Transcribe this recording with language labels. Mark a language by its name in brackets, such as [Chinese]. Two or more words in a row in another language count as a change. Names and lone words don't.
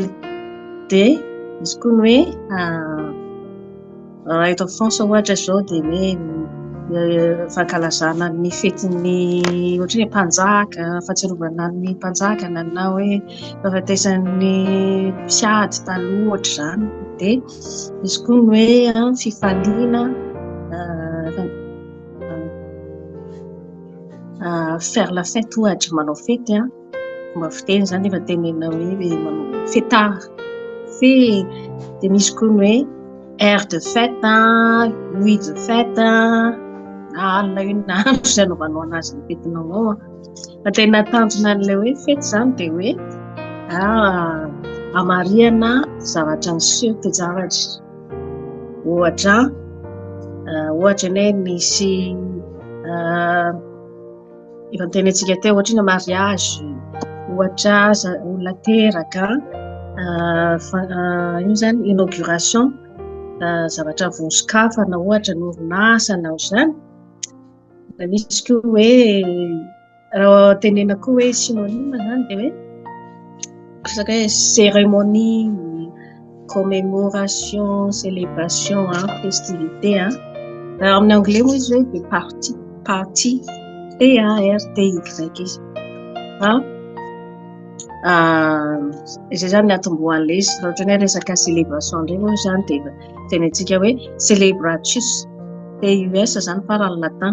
[Malagasy] Dia misy koa ny hoe raha eto France ohatra zao dia hoe fankalazana ny fetin'ny ohatra hoe mpanjaka, fahatsiarovana ny mpanjakana na hoe fahafatesan'ny mpiady taloha ohatra zany. Dia misy koa ny hoe fifaliana [French] faire la fête [Malagasy] ohatra manao fety fomba fiteny zany efa tenena hoe manao fêtard dia misy koa ny hoe [French] air de fête, nuit de fête [Malagasy] na alina io na andro zay anaovanao anazy ny fetinao ao fa tena tanjona an'ilay hoe fety zany dia hoe amariana zavatra niseho toe-javatra ohatra ny hoe misy efa nitenentsika teo ohatra ny mariage, ohatra olona teraka, io zany inauguration, zavatra voasokafana ohatra ny orinasa na zany. Da misy koa hoe raha tenena koa hoe synonyme zany dia hoe resaka hoe [French] cérémonie, commémoration, célébration, festivité. [Malagasy] Raha amin'ny anglais moa izy hoe dia party PARTY izy. Izay zany atombohan'ilay izy. Raha ohatra ny hoe resaka célébration indray moa zany dia tenentsika hoe célébratus, TUS zany farany latin.